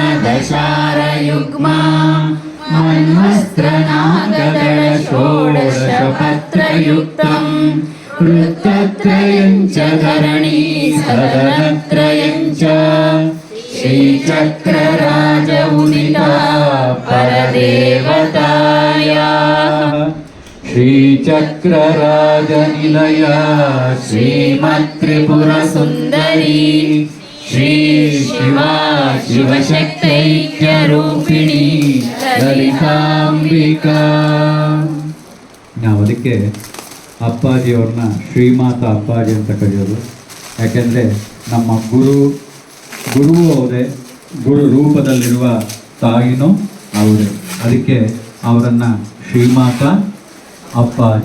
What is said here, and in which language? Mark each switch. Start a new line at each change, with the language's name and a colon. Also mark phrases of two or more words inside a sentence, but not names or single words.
Sanskrit: ದಶಾರ ಯುಗ್ಮ ಮನ್ವಸ್ತ್ರನಾಗದಳ ಷೋಡಶ ಪತ್ರಯುಕ್ತಂ ವೃತ್ತತ್ರಯಂಚ ಧರಣಿ ಸದನತ್ರಯಂಚ ಶ್ರೀಚಕ್ರರಾಜ ಉದಿತಾ ಪರದೇವತಾಯಾಃ ಶ್ರೀಚಕ್ರರಾಜ ನಿಲಯ ಶ್ರೀಮತ್ತ್ರಿಪುರ ಸುಂದರಿ ಶ್ರೀ ಶಿವಾ ಶಿವಶಕ್ತೈಕ್ಯ ರೂಪಿಣಿ ಲಲಿತಾಂಬಿಕಾ.
Kannada: ನಾವು ಅದಕ್ಕೆ ಅಪ್ಪಾಜಿಯವ್ರನ್ನ ಶ್ರೀಮಾತಾ ಅಪ್ಪಾಜಿ ಅಂತ ಕರೆಯೋದು. ಯಾಕೆಂದರೆ ನಮ್ಮ ಗುರುವೂ ಅವರೇ, ಗುರು ರೂಪದಲ್ಲಿರುವ ತಾಯಿನೂ ಅವರೇ. ಅದಕ್ಕೆ ಅವರನ್ನು ಶ್ರೀಮಾತಾ ಅಪ್ಪಾಜಿ.